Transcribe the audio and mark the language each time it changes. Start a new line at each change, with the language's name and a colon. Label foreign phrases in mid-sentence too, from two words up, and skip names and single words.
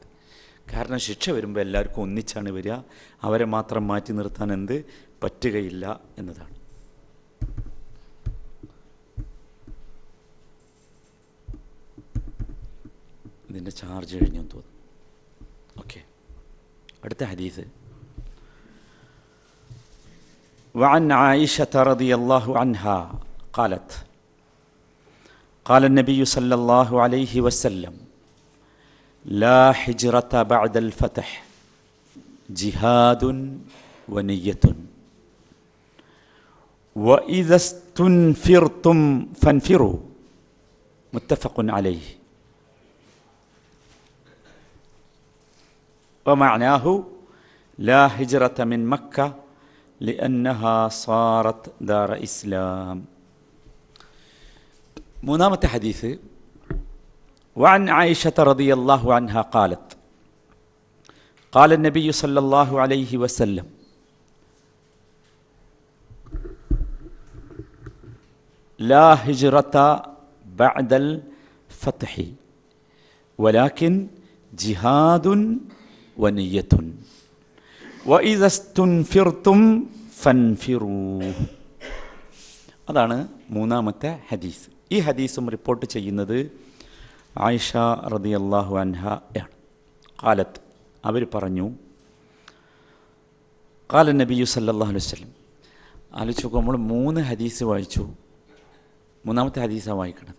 Malayalam: കാരണം ശിക്ഷ വരുമ്പോൾ എല്ലാവർക്കും ഒന്നിച്ചാണ് വരിക, അവരെ മാത്രം മാറ്റി നിർത്താൻ പറ്റുകയില്ല എന്നതാണ്. ഇതിൻ്റെ ചാർജ് കഴിഞ്ഞു തോന്നുന്നു. ഓക്കെ, അടുത്ത ഹദീസ്.
Arabic: وعن عائشة رضي الله عنها قالت قال النبي صلى الله عليه وسلم لا هجرة بعد الفتح جهاد ونية وإذا استنفرتم فانفروا متفق عليه ومعناه لا هجرة من مكة لأنها صارت دار إسلام.
Malayalam: മൂന്നാമത്തെ ഹദീസ്.
Arabic: وعن عائشة رضي الله عنها قالت قال النبي صلى الله عليه وسلم لا هجرة بعد الفتح ولكن جهاد ونية وإذا استنفرتم فانفروا.
Malayalam: അതാണ് മൂന്നാമത്തെ ഹദീസ്. ഈ ഹദീസും റിപ്പോർട്ട് ചെയ്യുന്നത് ആയിഷ
Arabic: رضي الله عنها
Malayalam: ആണ്.
Arabic: ഖാലത്ത്,
Malayalam: അവർ പറഞ്ഞു,
Arabic: قال النبي صلى الله عليه وسلم.
Malayalam: ആലോചിച്ച് നോക്കുക, നമ്മൾ 3 ഹദീസ് വായിച്ചു, മൂന്നാമത്തെ ഹദീസാണ് വായിക്കണത്.